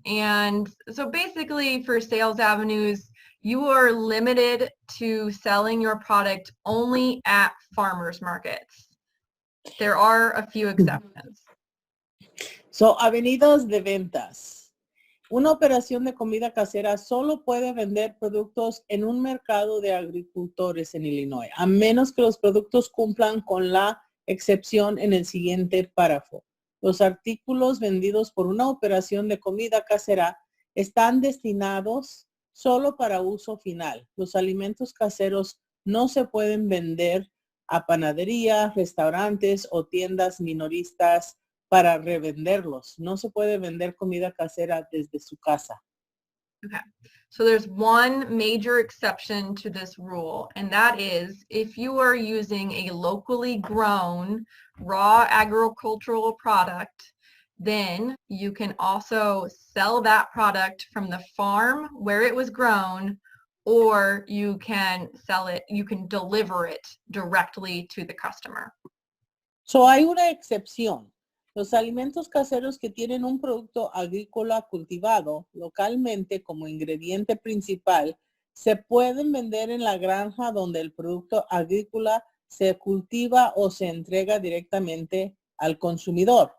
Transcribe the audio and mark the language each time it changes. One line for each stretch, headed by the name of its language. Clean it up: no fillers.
English: And so basically for sales avenues, you are limited to selling your product only at farmers markets. There are a few exceptions.
Spanish: So, avenidas de ventas. Una operación de comida casera solo puede vender productos en un mercado de agricultores en Illinois, a menos que los productos cumplan con la excepción en el siguiente párrafo. Los artículos vendidos por una operación de comida casera están destinados solo para uso final. Los alimentos caseros no se pueden vender a panaderías, restaurantes o tiendas minoristas para revenderlos. No se puede vender comida casera desde su casa.
English: Okay, so there's one major exception to this rule, and that is if you are using a locally grown raw agricultural product then you can also sell that product from the farm where it was grown, or you can sell it, you can deliver it directly to the customer.
Spanish: So hay una excepción. Los alimentos caseros que tienen un producto agrícola cultivado localmente como ingrediente principal se pueden vender en la granja donde el producto agrícola se cultiva o se entrega directamente al consumidor.